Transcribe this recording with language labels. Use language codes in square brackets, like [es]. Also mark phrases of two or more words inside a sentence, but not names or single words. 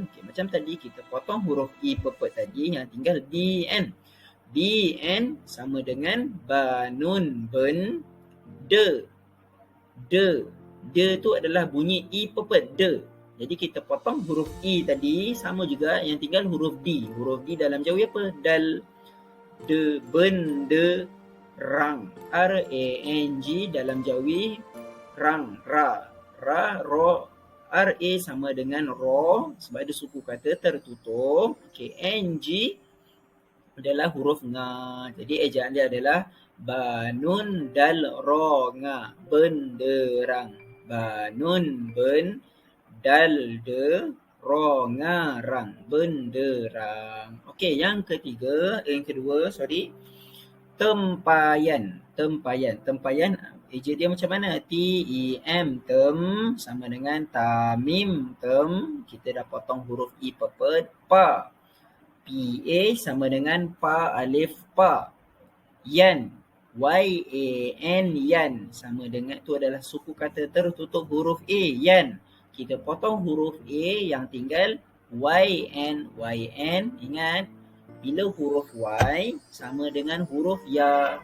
[ms] Okey, macam tadi kita potong huruf I pepet tadi, yang tinggal D-N. D-N sama dengan banun, ben. De. De tu adalah bunyi I pepet, de. Jadi kita potong huruf I tadi, sama juga yang tinggal huruf D. Huruf D dalam jawi apa? Dal. De, ben, de, rang. R-A-N-G dalam jawi rang, ra. Ra, ro. R-A sama dengan ro, sebab ada suku kata tertutup. Okay, N-G adalah huruf nga. Jadi ejaan dia adalah banun dal ro nga, benderang. Banun, ben, dal, de, ro nga, rang, benderang. Okey, yang kedua, tempayan. Tempayan, eja dia macam mana? T-E-M, tem, sama dengan tamim, tem. Kita dah potong huruf I pepet, pa. P-A sama dengan pa, alif, pa. Yan, Y-A-N, yan. Sama dengan, tu adalah suku kata tertutup huruf A, yan. Kita potong huruf A, yang tinggal Y-N. Y-N, ingat, bila huruf Y sama dengan huruf Ya.